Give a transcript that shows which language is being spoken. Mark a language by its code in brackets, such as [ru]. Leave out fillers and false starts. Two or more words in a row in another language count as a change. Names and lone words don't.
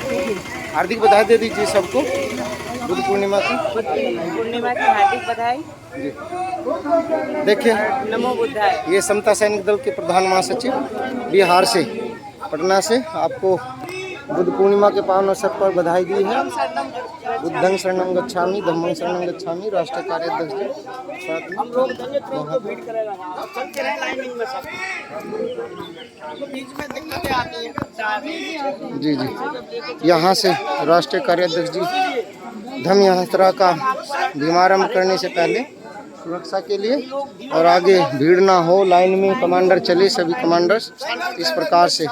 [hi] हार्दिक बधाई दे दीजिए सबको बुद्ध पूर्णिमा की। हार्दिक बधाई जी। देखिए नमो बुद्धाय। ये समता सैनिक दल के प्रधान महासचिव बिहार से, पटना से आपको बुद्ध पूर्णिमा के पावन अवसर पर बधाई दी है। [pi] बुद्धं शरणं गच्छामि, धम्मं शरणं गच्छामि, [hi] राष्ट्रीय कार्याध्यक्ष जी जी यहाँ से राष्ट्रीय कार्याध्यक्ष जी धम्म यात्रा का भीमारंभ करने से पहले सुरक्षा के लिए, और आगे भीड़ ना हो, लाइन में कमांडर चले, सभी कमांडर्स इस प्रकार से।